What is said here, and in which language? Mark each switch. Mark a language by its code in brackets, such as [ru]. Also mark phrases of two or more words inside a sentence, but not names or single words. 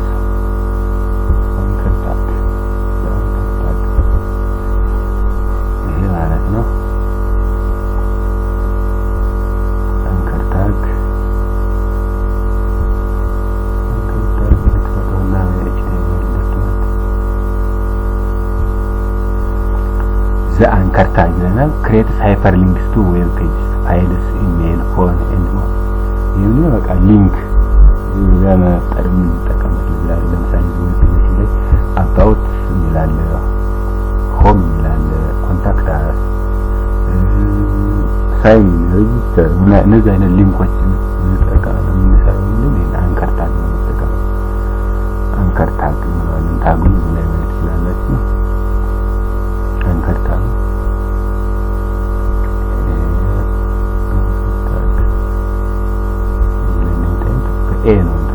[am] ይሄ ማለት ነው። [en] anchor tag [am] ልትፈጥሩና [en] the anchor tag [am] ይለናል። [en] creates hyperlinks to web pages, files, email, phone and more። [am] ይሄን በቃ ሊንክ ለመፍጠር የምንጠቀምበት ይላል። ለምሳሌ ዌብ ፔጅ ላይ about ይላል፣ home ይላል፣ [en] contact us፣ [am] sign፣ register እነዚህ አይነት ሊንኮችን እንጠቀማለን። የምንሰራው ይሄን [en] anchor tag [am] ነው የምንጠቀመው። [en] anchor tag [am] ታጉን እዚህ ላይ ማየት ትችላላችሁ። [en] anchor tag [am] ኤ ነው